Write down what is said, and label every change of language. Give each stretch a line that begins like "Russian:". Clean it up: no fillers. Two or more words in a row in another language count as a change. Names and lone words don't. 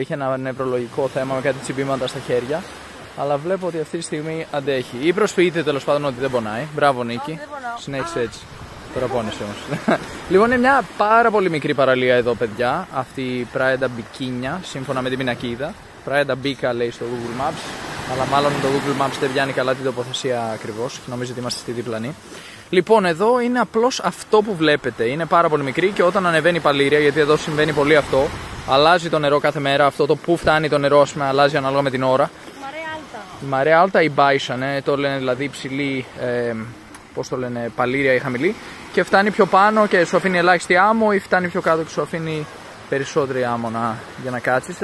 Greek: Είχε ένα νευρολογικό θέμα με κάτι τσιμπήματα στα χέρια. Αλλά βλέπω ότι αυτή τη στιγμή αντέχει. Ή προσποιείται τέλος πάντων ότι δεν πονάει. Μπράβο Νίκη. Συνέχισε έτσι. Τώρα πόνεσαι όμως. Λοιπόν, είναι μια πάρα πολύ μικρή παραλία εδώ, παιδιά. Αυτή η Praia da Biquinha, σύμφωνα με την πινακίδα. Praia da Bica λέει στο Google Maps. Αλλά μάλλον το Google Maps δεν πιάνει καλά την τοποθεσία ακριβώς. Νομίζω ότι είμαστε στη διπλανή. Λοιπόν, εδώ είναι απλώς αυτό που βλέπετε. Είναι πάρα πολύ μικρή και όταν ανεβαίνει η παλήρια, γιατί εδώ συμβαίνει πολύ αυτό, αλλάζει το νερό κάθε μέρα. Αυτό το που φτάνει το νερό, ας πούμε, αλλάζει ανάλογα με την ώρα. Η
Portuguese: maré alta
Greek: ή baixa, το λένε δηλαδή υψηλή, πώς το λένε, παλήρια ή χαμηλή, και φτάνει πιο πάνω και σου αφήνει ελάχιστη άμμο ή φτάνει πιο κάτω και σου αφήνει περισσότερη άμμο για να κάτσεις.